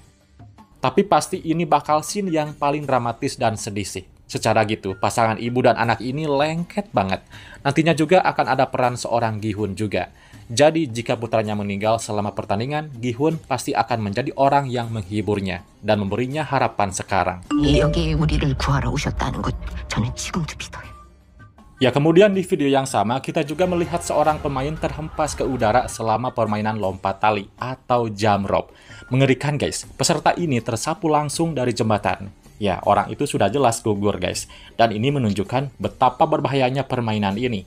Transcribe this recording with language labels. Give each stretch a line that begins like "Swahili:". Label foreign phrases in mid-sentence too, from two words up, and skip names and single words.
Indonesian: Tapi pasti ini bakal scene yang paling dramatis dan sedih sih. Secara gitu, pasangan ibu dan anak ini lengket banget. Nantinya juga akan ada peran seorang Gi-hun juga. Jadi, jika putranya meninggal selama pertandingan, Gi-hun pasti akan menjadi orang yang menghiburnya dan memberinya harapan sekarang.
Korean: 여기 우리를 구하러 오셨다는 것 저는 지금도 믿어요.
Indonesian: Ya, kemudian di video yang sama, kita juga melihat seorang pemain terhempas ke udara selama permainan lompat tali atau
English: jump rope.
Indonesian: Mengerikan, guys. Peserta ini tersapu langsung dari jembatan. Ya, orang itu sudah jelas gugur, guys. Dan ini menunjukkan betapa berbahayanya permainan ini.